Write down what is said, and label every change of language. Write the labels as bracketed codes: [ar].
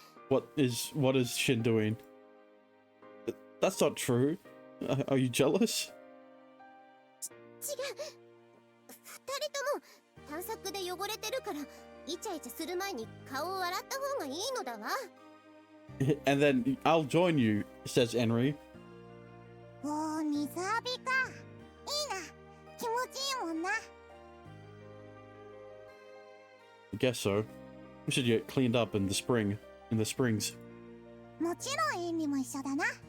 [en] What is Shin doing? That's not true. Are you jealous? [ja] 違う。二人とも探索で汚れてるから、イチャイチャする前に顔を洗った方がいいのだわ。 [en] And then I'll join you, says Henry. [ja] おー、水浴びか。いいな。気持ちいいもんな。 [en] I guess so. We should get cleaned up in the springs. [ja] もちろんエンリも一緒だな。